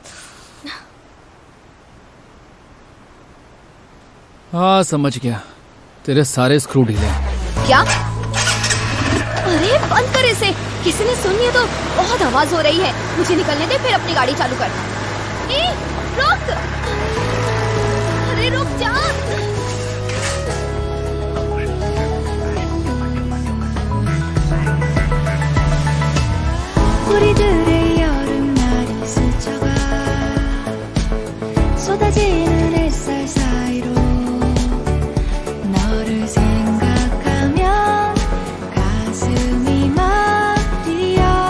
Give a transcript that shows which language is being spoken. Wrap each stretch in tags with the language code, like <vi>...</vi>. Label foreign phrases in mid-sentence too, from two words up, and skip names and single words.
<hi>हाँ समझ गया, तेरे सारे स्क्रू ढीले हैं। क्या? अरे बंद कर इसे, किसी ने सुन लिया तो बहुत आवाज हो रही है। मुझे निकलने दे, फिर अपनी गाड़ी चालू कर। ए, रुक! अरे रुक जा!</hi> <ko>우리들의 여름날이 스쳐가 쏟아지는 햇살 사이로 너를 생각하면 가슴이 말이야.</ko>